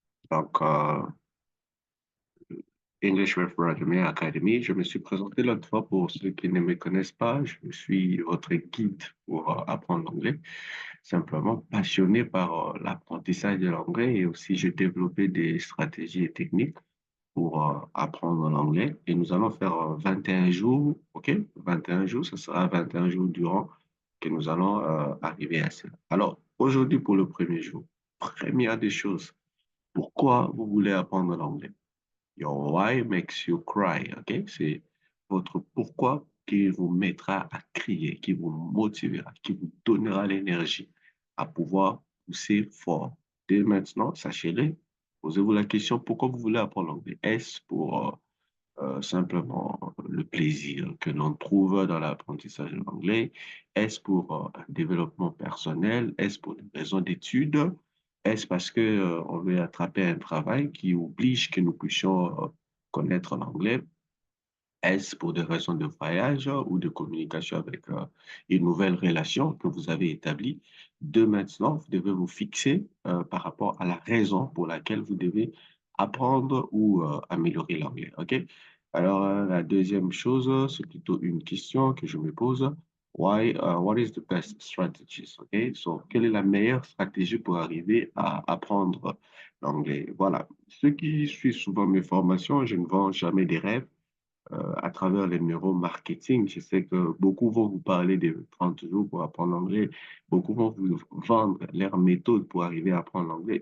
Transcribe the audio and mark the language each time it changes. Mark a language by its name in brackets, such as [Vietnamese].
[French] Donc, English with Vladimir Academy. Je me suis présenté l'autre fois pour ceux qui ne me connaissent pas. Je suis votre guide pour apprendre l'anglais. Simplement passionné par l'apprentissage de l'anglais et aussi je développais des stratégies et techniques pour apprendre l'anglais. Et nous allons faire 21 jours, OK? 21 jours, ce sera 21 jours durant que nous allons arriver à cela. Alors, aujourd'hui, pour le premier jour, première des choses, pourquoi vous voulez apprendre l'anglais? [English] Your why makes you cry, OK? [French] C'est votre pourquoi qui vous mettra à crier, qui vous motivera, qui vous donnera l'énergie à pouvoir pousser fort. Dès maintenant, sachez-le, posez-vous la question, pourquoi vous voulez apprendre l'anglais? Est-ce pour simplement le plaisir que l'on trouve dans l'apprentissage de l'anglais? Est-ce pour un développement personnel? Est-ce pour des raisons d'études? Est-ce parce que, on veut attraper un travail qui oblige que nous puissions connaître l'anglais? Est-ce pour des raisons de voyage ou de communication avec une nouvelle relation que vous avez établie? De maintenant, vous devez vous fixer par rapport à la raison pour laquelle vous devez apprendre ou améliorer l'anglais. OK? Alors, la deuxième chose, c'est plutôt une question que je me pose. [English] What is the best strategies? OK? [French] So, quelle est la meilleure stratégie pour arriver à apprendre l'anglais? Voilà. Ceux qui suivent souvent mes formations, je ne vends jamais des rêves à travers les neuromarketing. Je sais que beaucoup vont vous parler des 30 jours pour apprendre l'anglais. Beaucoup vont vous vendre leur méthode pour arriver à apprendre l'anglais.